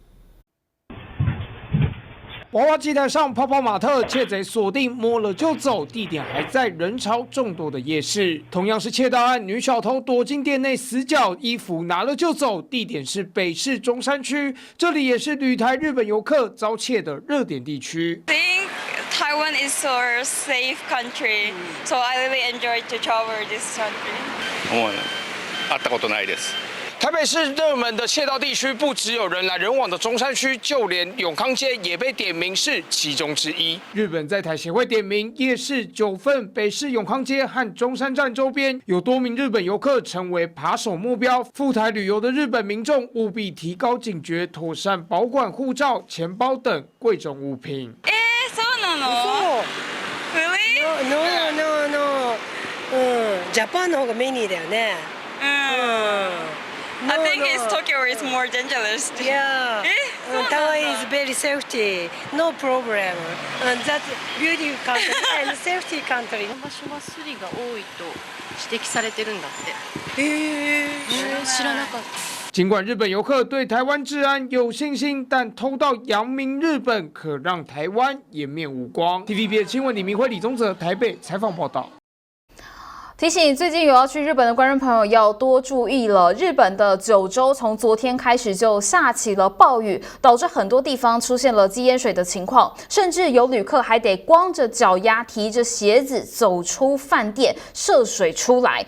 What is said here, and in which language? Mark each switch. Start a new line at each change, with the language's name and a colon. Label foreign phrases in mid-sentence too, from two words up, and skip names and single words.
Chinese: 娃娃机台上泡泡玛特，窃贼锁定摸了就走，地点还在人潮众多的夜市。同样是窃盗案，女小偷躲进店内死角，衣服拿了就走，地点是北市中山区，这里也是旅台日本游客遭窃的热点地区。
English: Taiwan is a safe country, so I really enjoy to travel this country.
Japanese: 会ったことないです。
Chinese: 台北市热门的窃盗地区，不只有人来人往的中山区，就连永康街也被点名是其中之一。日本在台协会点名夜市、九份、北市永康街和中山站周边有多名日本游客成为扒手目标。赴台旅游的日本民众务必提高警觉，妥善保管护照、钱包等贵重物品。
Japanese: そうなの？ Really?
English: No.
Japanese: ジャパンの方がメニューだよね。
English: I think it's Tokyo is more dangerous. Yeah. Taiwan is very safety. No problem. That's beautiful country and safety country.
Japanese: 場所はスリが多いと指摘されてるんだって。知らなかった。
Chinese: 尽管日本游客对台湾治安有信心，但偷盗扬名日本，可让台湾颜面无光。TVB 的新闻李明辉、李宗泽台北采访报道。提醒最近有要去日本的观众朋友要多注意了。日本的九州从昨天开始就下起了暴雨，导致很多地方出现了积淹水的情况，甚至有旅客还得光着脚丫提着鞋子走出饭店涉水出来。